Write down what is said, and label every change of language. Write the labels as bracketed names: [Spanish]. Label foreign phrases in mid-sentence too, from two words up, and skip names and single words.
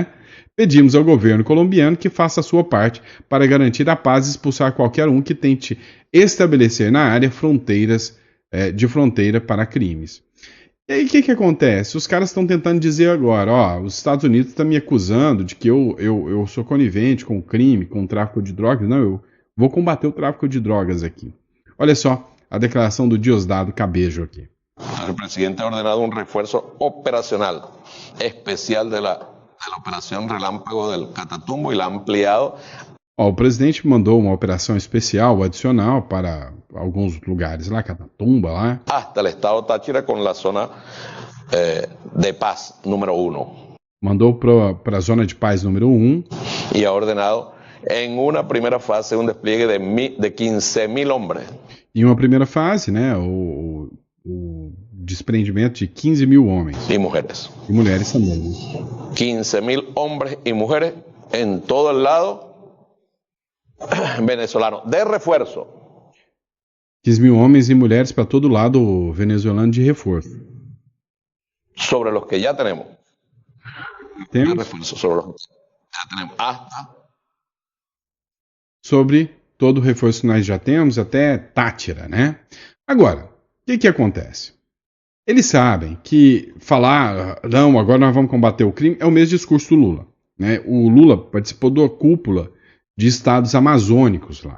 [Portuguese] Pedimos ao governo colombiano que faça a sua parte para garantir a paz e expulsar qualquer um que tente estabelecer na área fronteiras de fronteira para crimes. E aí o que acontece? Os caras estão tentando dizer agora, os Estados Unidos estão me acusando de que eu sou conivente com o crime, com o tráfico de drogas. Não, eu vou combater o tráfico de drogas aqui. Olha só a declaração do Diosdado Cabejo aqui. [Spanish] El presidente ha ordenado un refuerzo operacional especial de la Operación Relámpago del Catatumbo y la ha ampliado. [Portuguese] O presidente mandou uma operação especial adicional para alguns lugares lá, Catatumba, lá. [Spanish] Hasta el estado Táchira con la zona de paz número 1. [Portuguese] Mandou para a zona de paz número 1. [Spanish] Y ha ordenado en una primera fase un despliegue de 15.000 hombres. [Portuguese] Em uma primeira fase, né, o desprendimento de 15 mil homens. [Spanish] Y mujeres. [Portuguese] E mulheres também. [Spanish] 15.000 hombres y mujeres en todo el lado venezolano, de refuerzo. [Portuguese] 15 mil homens e mulheres para todo lado venezuelano de reforço. [Spanish] Sobre los que ya tenemos. [Portuguese] Temos. [Spanish] De refuerzo, sobre los que ya tenemos. Hasta. [Portuguese] Sobre todo o reforço que nós já temos, até Táchira, né? Agora, o que acontece? Eles sabem que falar, não, agora nós vamos combater o crime, é o mesmo discurso do Lula, né? O Lula participou da cúpula de estados amazônicos lá.